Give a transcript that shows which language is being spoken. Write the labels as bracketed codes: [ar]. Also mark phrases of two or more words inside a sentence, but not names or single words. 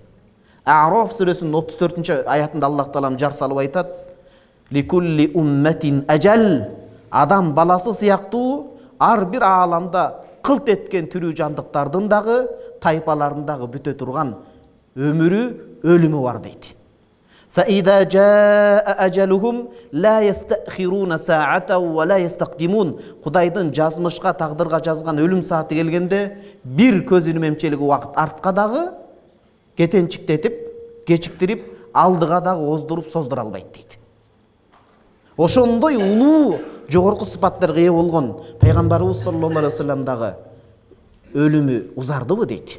[ky] А'роф сүрөсүнүн 34 аятында Аллах Таалам жар салып айтат: [ar] "لكل أمة أجل." [ky] Адам баласы сыяктуу ар бир ааламда кылт эткен түрүү жандыктардын дагы, тайпаларындагы бүтө турган өмүрү, өлүмү бар дейт. [ar] فَإِذَا جَاءَ أَجَلُهُمْ لَا يَسْتَأْخِرُونَ سَاعَةً وَلَا يَسْتَقْدِمُونَ. [ky] Кудайдын жазмышка, тагдырга жазган өлүм сааты келгенде бир көз ирмемчилиги убакыт артка дагы кетенчиктетип, кечиктирип, алдыга дагы оздуруп, создура албайт дейт. Ошондой улуу жогорку сыпаттарга ээ болгон пайгамбарыбыз [ar] صلى الله عليه وسلم [ky] дагы өлүмү узардыбы дейт.